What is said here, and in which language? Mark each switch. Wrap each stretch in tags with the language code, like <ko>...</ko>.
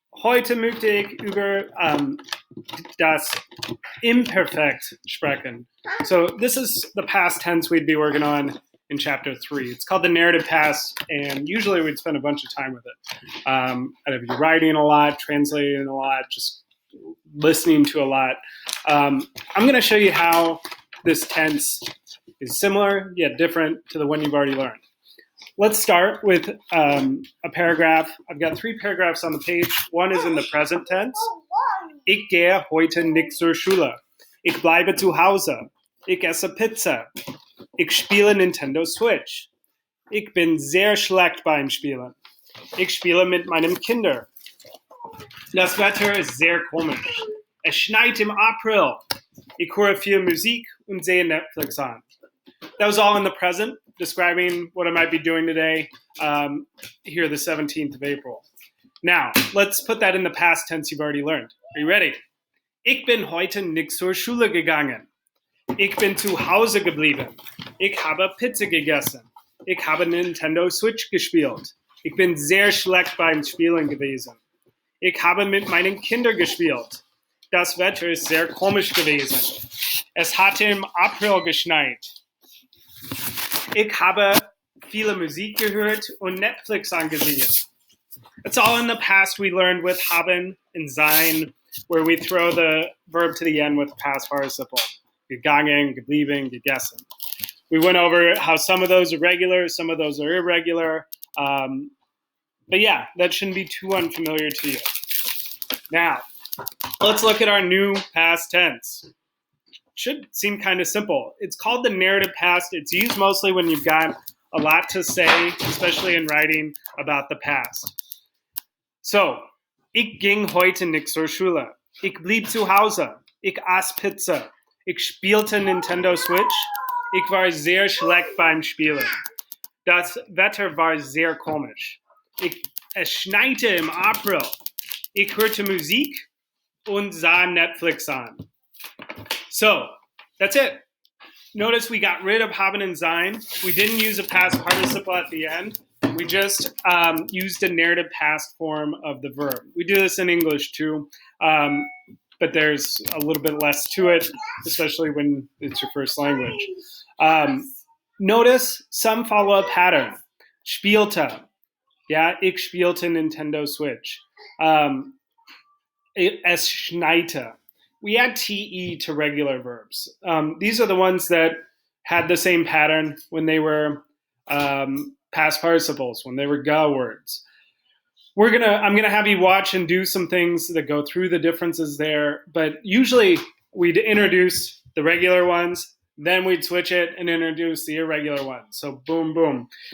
<de>Heute möchte ich über das Imperfect sprechen.</de> <en>So this is the past tense we'd be working on in chapter 3. It's called the Narrative Past, and usually we'd spend a bunch of time with it. I'd be writing a lot, translating a lot, just listening to a lot. I'm going to show you how this tense is similar yet different to the one you've already learned. Let's start with a paragraph. I've got 3 paragraphs on the page. One is in the present tense.</en> <de>Ich gehe heute nicht zur Schule. Ich bleibe zu Hause. Ich esse Pizza. Ich spiele Nintendo Switch. Ich bin sehr schlecht beim Spielen. Ich spiele mit meinem Kinder. Das Wetter ist sehr komisch. Es schneit im April. Ich höre viel Musik und sehe Netflix an.</de> <en>That was all in the present, describing what I might be doing today, here the 17th of April. Now, let's put that in the past tense you've already learned. Are you ready?</en> <de>Ich bin heute nicht zur Schule gegangen. Ich bin zu Hause geblieben. Ich habe Pizza gegessen. Ich habe Nintendo Switch gespielt. Ich bin sehr schlecht beim Spielen gewesen. Ich habe mit meinen Kindern gespielt. Das Wetter ist sehr komisch gewesen. Es hatte im April geschneit. Ich habe viele Musik gehört und Netflix angesehen.</de> <en>It's all in the past we learned with haben and sein, where we throw the verb to the end with past participle.</en> <de>Gegangen, geblieben, gegessen.</de> <en>We went over how some of those are regular, some of those are irregular. But yeah, that shouldn't be too unfamiliar to you. Now, let's look at our new past tense. Should seem kind of simple. It's called the narrative past. It's used mostly when you've got a lot to say, especially in writing about the past.</en> <de>So, ich ging heute nicht zur Schule. Ich blieb zu Hause. Ich aß Pizza. Ich spielte Nintendo Switch. Ich war sehr schlecht beim Spielen. Das Wetter war sehr komisch. Es schneite im April. Ich hörte Musik und sah Netflix an.</de> <en>So, that's it. Notice we got rid of haben and sein. We didn't use a past participle at the end. We just used a narrative past form of the verb. We do this in English too, but there's a little bit less to it, especially when it's your first language. Notice some follow a pattern. Spielte.</en> <de>Yeah, ich spielte Nintendo Switch. Es schneite.</de> <en>We add te to regular verbs. These are the ones that had the same pattern when they were past participles, when they were ga words. I'm gonna have you watch and do some things that go through the differences there, but usually we'd introduce the regular ones, then we'd switch it and introduce the irregular ones. So boom, boom.</en>